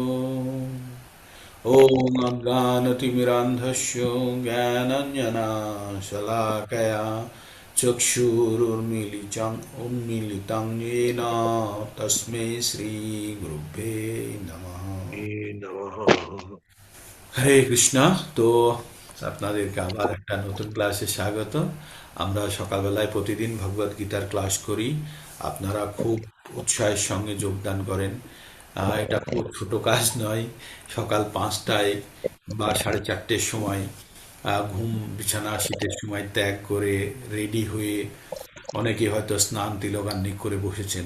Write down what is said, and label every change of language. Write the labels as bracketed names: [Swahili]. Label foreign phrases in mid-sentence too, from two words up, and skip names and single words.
[Sanskrit] ॐ अज्ञानतिमिरान्धस्य ज्ञानाञ्जनशलाकया चक्षुरुन्मीलितं येन तस्मै श्रीगुरुभ्ये नमः। নমঃ। [Bangla] হরে কৃষ্ণা। তো আপনাদেরকে আবার একটা নতুন ক্লাসে স্বাগত। আমরা সকালবেলায় প্রতিদিন ভগবদ গীতার ক্লাস করি। আপনারা খুব উৎসাহের সঙ্গে যোগদান করেন। এটা খুব ছোট কাজ নয়। সকাল 5টায় বা 4:30-র সময় ঘুম বিছানা শীতের সময় ত্যাগ করে রেডি হয়ে অনেকে হয়তো স্নান তিলকান্নি করে বসেছেন।